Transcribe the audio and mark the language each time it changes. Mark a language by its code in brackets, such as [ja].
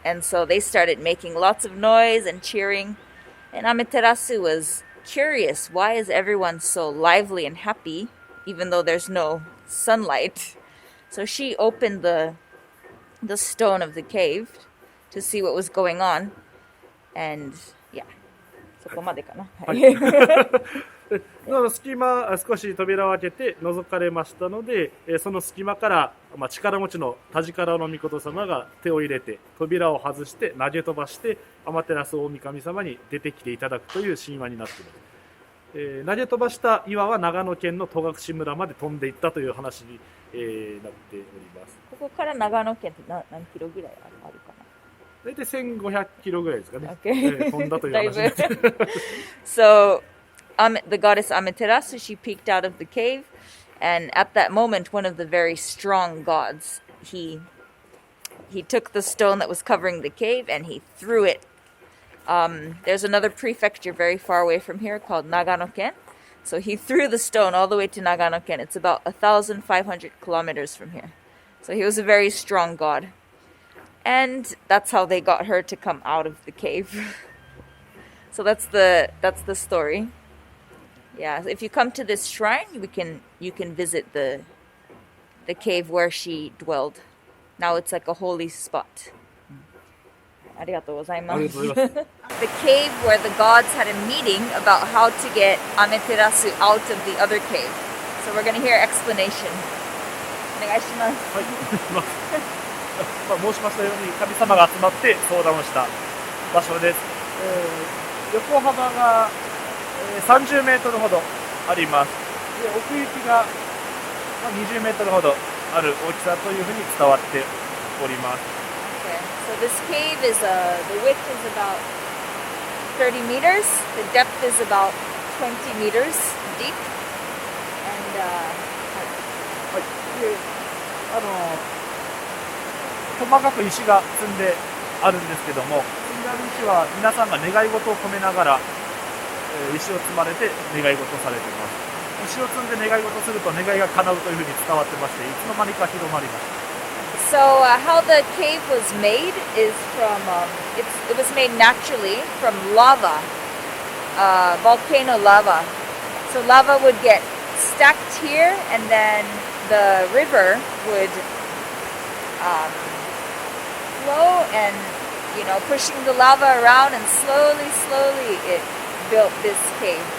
[en] And so they started making lots of noise and cheering. And Amaterasu was curious, why is everyone so lively and happy, even though there's no sunlight? So she opened the stone of the cave to see what was going on. And yeah, [ja] そこまでかな。はい。隙間、少し扉を開けて覗かれましたので、その隙間から、力持ちの田力の御様が手を入れて扉を外して投げ飛ばして天照大神様に出てきていただくという神話になっています。投げ飛ばした岩は長野県の戸隠村まで飛んでいったという話に、なっております。ここから長野県って何キロぐらいあるかな。大体1500キロぐらいですかね。 [en] Okay. [ja] 飛んだという話になって [en] So, the goddess Amaterasu, she peeked out of the cave, and at that moment, one of the very strong gods, he took the stone that was covering the cave and he threw it. There's another prefecture very far away from here called Nagano-ken. So he threw the stone all the way to Nagano-ken. It's about 1,500 kilometers from here. So he was a very strong god. And that's how they got her to come out of the cave. So that's the story. Yeah, if you come to this shrine, you can visit the cave where she dwelled. Now it's like a holy spot. [ja] ありがとうございます。 [en] The cave where the gods had a meeting about how to get Amaterasu out of the other cave. So we're going to hear explanation. [ja] お願いします。はい、申しましたように神様が集まって相談をした場所です。横幅が30メートルほどあります。で、奥行きが20メートルほどある大きさというふうに伝わっております。 [en] Okay, so this cave is the width is about 30 meters, the depth is about 20 meters deep, and [ja] はい、で、細かく石が積んであるんですけども、積んである石は皆さんが願い事を込めながら、石を積まれて願い事をされています。石を積んで願い事をすると願いが叶うというふうに伝わってまして、いつの間にか広まりました。 [en] So how the cave was made is from it was made naturally from lava, volcano lava. So lava would get stacked here, and then the river would flow, and pushing the lava around, and slowly it built this cave.